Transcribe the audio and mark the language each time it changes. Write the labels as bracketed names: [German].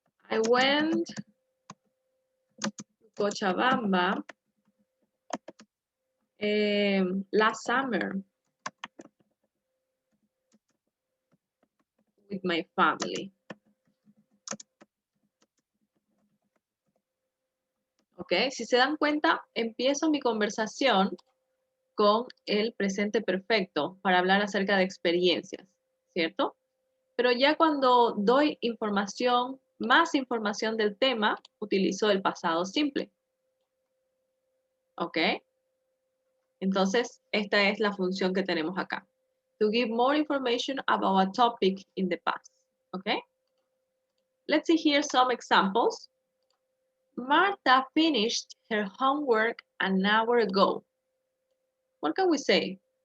[English] I went to Cochabamba last summer with my family. [Spanish] Ok, si se dan cuenta, empiezo mi conversación con el presente perfecto para hablar acerca de experiencias, ¿cierto? Pero ya cuando doy información, más información del tema, utilizo el pasado simple. ¿Ok? Entonces, esta es la función que tenemos acá. [English] To give more information about a topic in the past. ¿Ok? Let's see here some examples. Martha finished her homework an hour ago. What can we say?